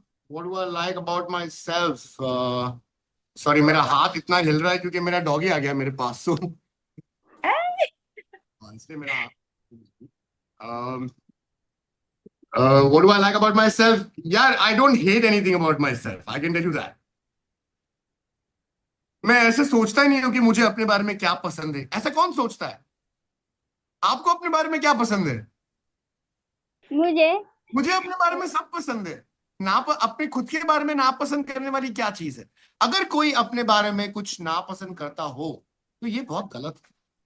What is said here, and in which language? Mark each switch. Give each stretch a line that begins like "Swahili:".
English: What do I like about myself?
Hindi: Sorry, मेरा हाथ इतना हिल रहा है क्योंकि मेरा डॉगी आ गया मेरे पास। सो इसलिए मेरा हाथ।
English: um, what do I like about myself? यार, I don't hate anything about myself. I can tell you that.
Hindi: मैं ऐसे सोचता ही नहीं हूँ कि मुझे अपने बारे में क्या पसंद है। ऐसा कौन सोचता है? आपको अपने बारे में क्या पसंद है? मुझे मुझे अपने बारे में सब पसंद है। अपने खुद के बारे में नापसंद करने वाली क्या चीज है? अगर कोई अपने बारे में कुछ नापसंद करता हो तो ये बहुत गलत है।